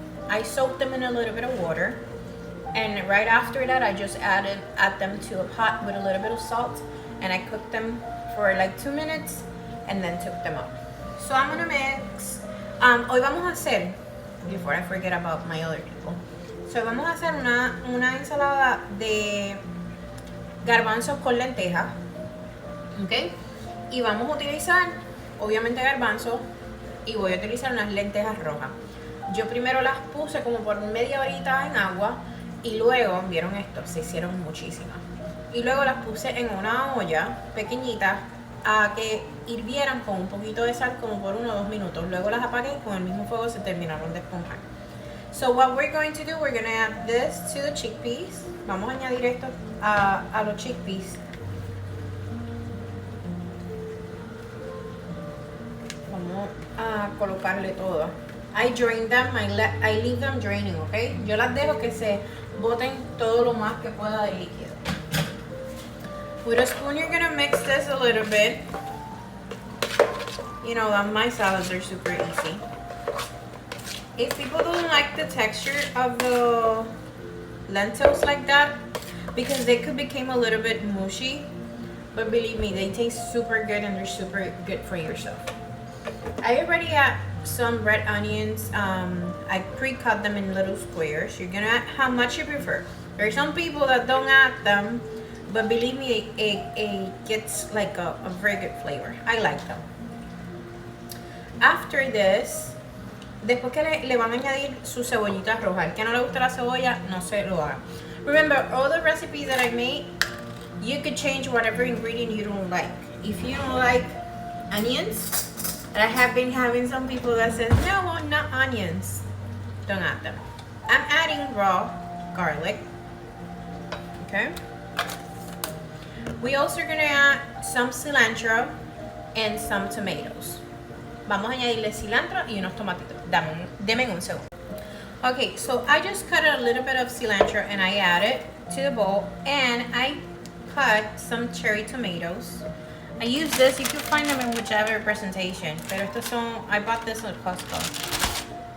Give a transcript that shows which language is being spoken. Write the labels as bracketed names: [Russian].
[English] I soaked them in a little bit of water, and right after that I just add them to a pot with a little bit of salt, and I cooked them for like 2 minutes and then took them out. So I'm gonna mix. [Spanish] Hoy vamos a hacer, [English] before I forget about my other people. [Spanish] So vamos a hacer una ensalada de garbanzos con lentejas, ¿ok? Y vamos a utilizar, obviamente, garbanzos, y voy a utilizar unas lentejas rojas. Yo primero las puse como por media horita en agua y luego, vieron esto, se hicieron muchísimas. Y luego las puse en una olla pequeñita a que hirvieran con un poquito de sal como por 1 o 2 minutos. Luego las apagué y con el mismo fuego se terminaron de esponjar. [English] So what we're going to do, we're going to add this to the chickpeas. [Spanish] Vamos a añadir esto a los chickpeas. Vamos a colocarle todo. [English] I drain them, I leave them draining, ¿ok? [Spanish] Yo las dejo que se boten todo lo más que pueda de líquido. [English] With a spoon, you're gonna mix this a little bit. You know that my salads are super easy. If people don't like the texture of the lentils like that, because they could become a little bit mushy, but believe me, they taste super good and they're super good for yourself. I already add some red onions. I pre-cut them in little squares. You're gonna add how much you prefer. There are some people that don't add them, but believe me, it gets like a very good flavor. I like them. After this, [Spanish] después que le van a añadir su cebollita roja. El que no le gusta la cebolla, no se lo haga. [English] Remember, all the recipes that I made, you could change whatever ingredient you don't like. If you don't like onions, and I have been having some people that says, no, not onions, don't add them. I'm adding raw garlic, okay? We also are gonna add some cilantro and some tomatoes. [Spanish] Vamos a añadirle cilantro y unos tomatitos. Deme un segundo. [English] Okay, so I just cut a little bit of cilantro and I add it to the bowl, and I cut some cherry tomatoes. I use this, you can find them in whichever presentation, [Spanish] pero estos son, [English] I bought this at Costco.